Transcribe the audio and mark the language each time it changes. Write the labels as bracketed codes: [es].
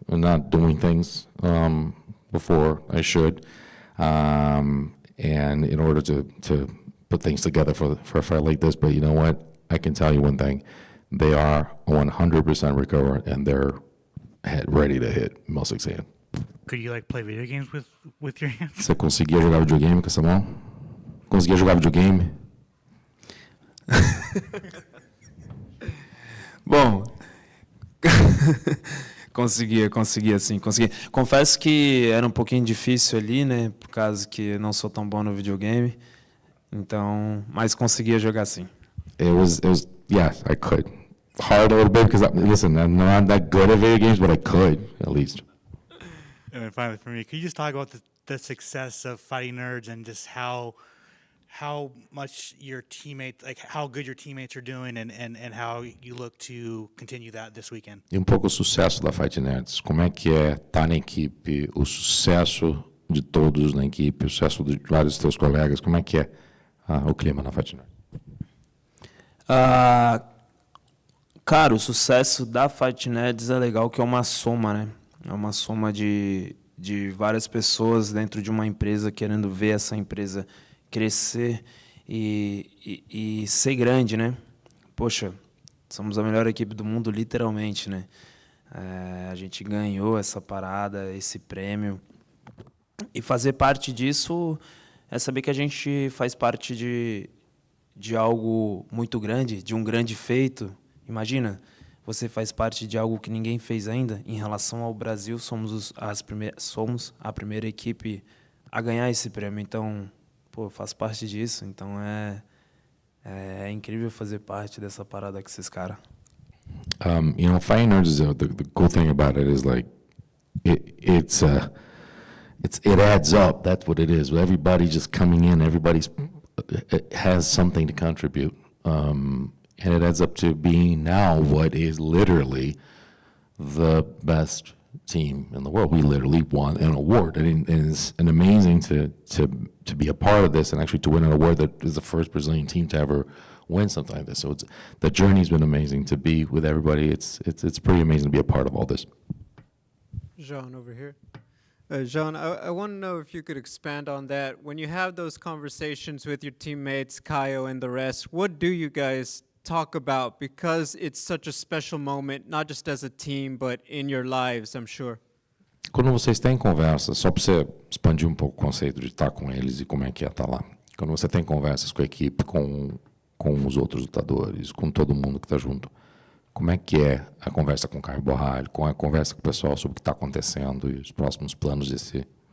[en] and not doing things before I should, and in order to put things together for a fight like this. But you know what? I can tell you one thing: they are 100% recovered, and they're ready to hit Milsic's hand. Could you like play video games with your hands? [pt] Você conseguia jogar videogame com essa mão? Conseguia jogar videogame? Bom, conseguia sim, conseguia. Confesso que era um pouquinho difícil ali, né, por causa que eu não sou tão bom no videogame. Então, mas conseguia jogar sim. [en] It was yeah, I could. Hard a little bit because listen, I'm not that good at video games, but I could at least. And then finally, for me, could you just talk about the success of Fighting Nerds and just how much your teammates, like how good your teammates are doing, and how you look to continue that this weekend? [pt] E pouco o sucesso da Fight Nerds. Como é que é estar na equipe, o sucesso de todos na equipe, o sucesso de vários dos teus colegas, como é que é o clima na Fight Nerds? Cara, o sucesso da Fight Nerds é legal, que é uma soma, né? É uma soma de várias pessoas dentro de uma empresa querendo ver essa empresa crescer e ser grande, né? Poxa, somos a melhor equipe do mundo, literalmente, né? A gente ganhou essa parada, esse prêmio. E fazer parte disso é saber que a gente faz parte de algo muito grande, de um grande feito. Imagina, você faz parte de algo que ninguém fez ainda. Em relação ao Brasil, somos a primeira equipe a ganhar esse prêmio. Então, pô, faz parte disso. Então, é incrível fazer parte dessa parada com esses caras. [en] You know, Fighting Nerds, the cool thing about it is like, it adds up. That's what it is. Everybody just coming in, it has something to contribute. And it adds up to being now what is literally the best team in the world. We literally won an award, and it's an amazing to be a part of this, and actually to win an award that is the first Brazilian team to ever win something like this. So the journey's been amazing to be with everybody. It's pretty amazing to be a part of all this. Jean over here. Jean, I want to know if you could expand on that. When you have those conversations with your teammates, Caio and the rest, what do you guys talk about? Because it's such a special moment, not just as a team, but in your lives, I'm sure. [pt] Quando vocês têm conversa, só para você expandir um pouco o conceito de estar com eles e como é que é estar lá. Quando você tem conversas com a equipe, com os outros lutadores, com todo mundo que está junto, como é que é a conversa com o Caio Borralho, com a conversa com o pessoal sobre o que está acontecendo e os próximos planos de si?